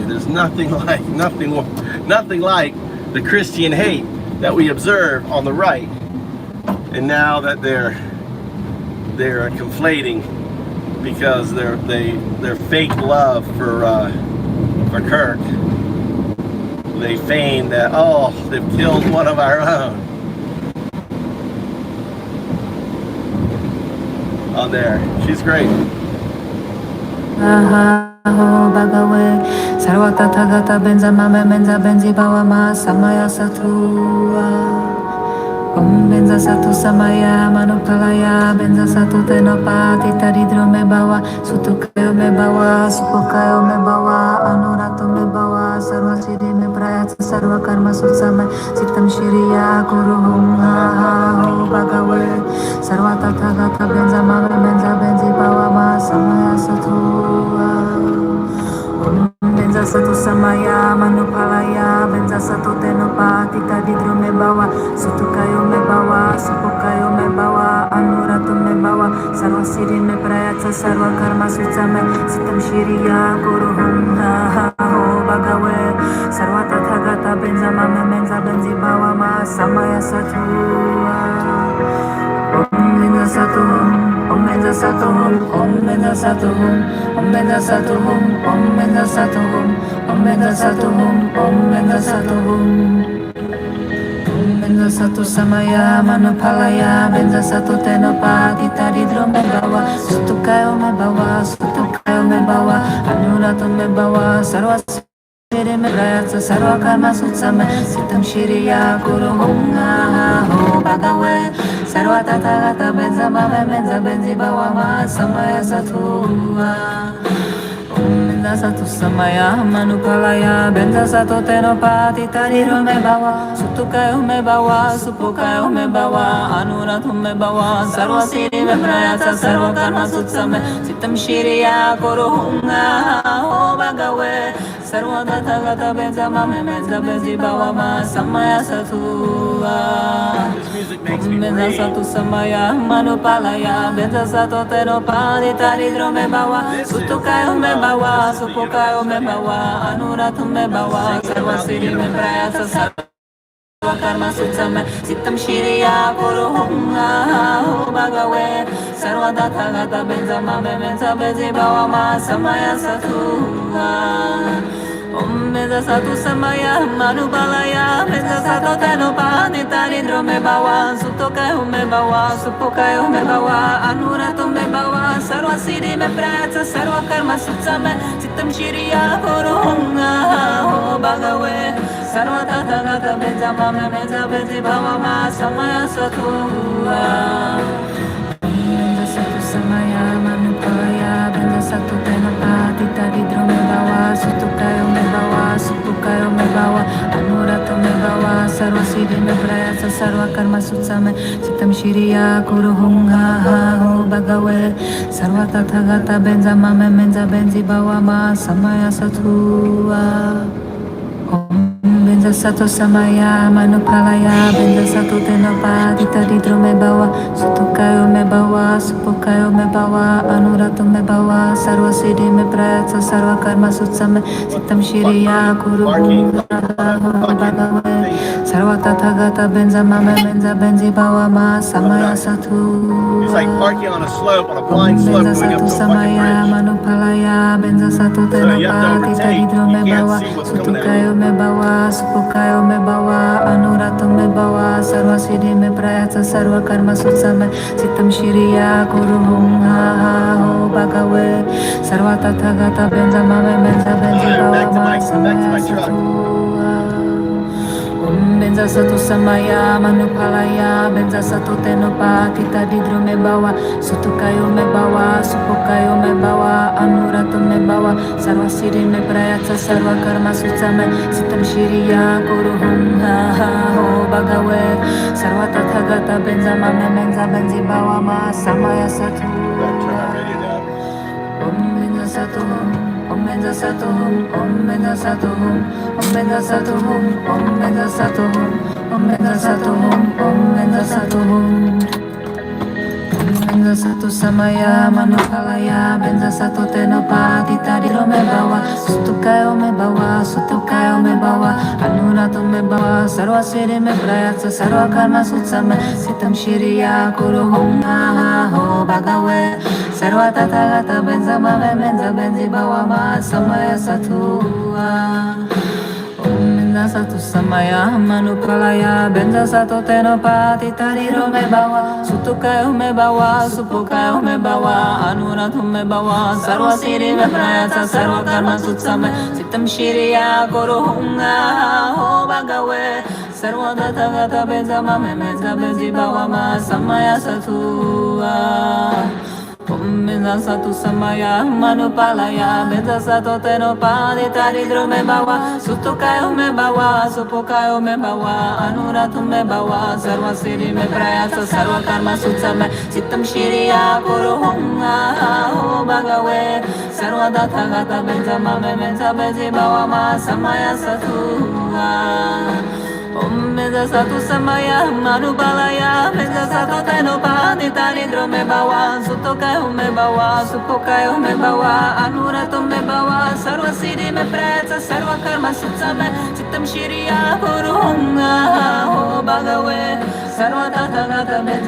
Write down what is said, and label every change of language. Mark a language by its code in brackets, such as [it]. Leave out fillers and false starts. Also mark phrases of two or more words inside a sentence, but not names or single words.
[en] There's nothing like the Christian hate that we observe on the right, and now that they're conflating because their fake love for Kirk. They feign that, oh, they've killed one of our own. Oh, there, she's great. [sa] Bhagave sarva tathagata benza mame benza benzi bawa ma samaya satu Om benza satu samaya manupalaya benza satu tenopati taridro me bawa sutukayo me bawa supukayo me bawa anurato me bawa sarva siddhi me prayatsa sarva karma sutsame sitam shiriya kuruhum ha ho bhagave sarva tathagata benza mame benza benzi bawa ma samaya satu benza satu samaya manupalaya benza satu tenopati taridro me bawa sutukayo me bawa supukayo me bawa anurato me bawa sarva siddhi me prayatsa sarva karma sutsame sitam shiriya kuruhum ha ho bhagave sarva tathagata gata benza mame menza benzi bawa ma samaya satua. Om benza satu om benza satu om benza satu om benza satu om benza satu om benza satu om benza satu benza satu samaya manupalaya benza satu tenopa kita di drum bawa sutukayo me bawa anuratu me bawa sarwa siri me rayatsa sarwa karma sutsame sitam shiriya guru hunga ho bagawe sarwa tata gata benza mame benza benzi bawa ma samaya satua. Benza satu samaya manupalaya benza satu tenopa titari me bawa sutukayo me bawa supukayo me bawa anuratu me bawa sarwa siri me prayatsa sarwa karma sutsame sitam shiriya guru hunga ho bagawe sarwa tata gata benza mame benza benzi bawa ma samaya satua. Benza satu samaya manupalaya benza satu tenopa titari me bawa sutukayo me bawa supukayo me bawa anuratu me bawa sarwa siri me prayatsa sarwa karma sutsame sitam shiriya guru hunga ho bagawe sarwa tata gata benza mame benza benzi bawa ma samaya satua. Om benza satu samaya manupalaya benza satu tenopa titari me bawa sutukayo me bawa supukayo me bawa anuratu me bawa sarwa siri me prayatsa sarwa karma sutsame sitam shiriya guru hunga ho bagawe sarwa tata gata benza mame benza benzi bawa ma samaya satua. Benza satu samaya manupalaya benza satu tenopa titari me bawa sutukayo me bawa supukayo me bawa anuratu me bawa sarwa siri me prayatsa sarwa karma sutsame sitam shiriya guru hunga ho bagawe sarwa tata gata benza mame benza benzi bawa ma samaya satua. Benza satu samaya manupalaya benza satu tenopa titari me bawa sutukayo me bawa supukayo me bawa anuratu me bawa sarwa siri me prayatsa sarwa karma sutsame sitam shiriya guru hunga ho bagawe sarwa tata gata benza mame benza benzi bawa ma samaya satua. [en] It's like parking on a slope, on a blind slope, [sa] Benza [en] going up [sa] satu [en] to a fucking [sa] samaya [en] bridge. [sa] manupalaya benza satu [en] So you have [sa] tenopa [en] to [sa] titari [en] overtake. [sa] me [en] You can't [sa] bawa [en] see what's coming at [sa] sutukayo [en] you. [sa] me bawa supukayo me bawa anuratu me bawa sarwa siri me prayatsa sarwa karma sutsame sitam shiriya guru hunga ho bagawe sarwa tata gata benza mame benza benzi bawa ma samaya satua. Om benza satu samaya manupalaya benza satu tenopa titari me bawa sutukayo me bawa supukayo me bawa anuratu me bawa sarwa siri me prayatsa sarwa karma sutsame sitam shiriya guru hunga ho bagawe sarwa tata gata benza mame benza benzi bawa ma samaya satua. Om benza satu om benza satu om benza satu om benza satu om benza satu om benza satu om benza satu benza satu samaya manupalaya benza satu tenopa titari me bawa sutukayo me bawa anuratu me bawa sarwa siri me prayatsa sarwa karma sutsame sitam shiriya guru hunga ho bagawe sarwa tata gata benza mame benza benzi bawa ma samaya satua. Benza satu samaya manupalaya benza satu tenopa titari me bawa sutukayo me bawa supukayo me bawa anuratu me bawa sarwa siri me prayatsa sarwa karma sutsame sitam shiriya guru hunga ho bagawe sarwa tata gata benza mame benza benzi bawa ma samaya satua. Om benza satu samaya manupalaya benza satu tenopa titari me bawa sutukayo me bawa supukayo me bawa anuratu me bawa sarwa siri me prayatsa sarwa karma sutsame sitam shiriya guru hunga ho bagawe sarwa tata gata benza mame benza benzi bawa ma samaya satua. Om benza satu samaya manupalaya benza satu tenopa titari me bawa sutukayo me bawa supukayo me bawa anuratu me bawa sarwa siddhi mein prayatsa sarva karma sutsame Chittam shiriya kuruhunga ho bhagave Sarva tathagata benza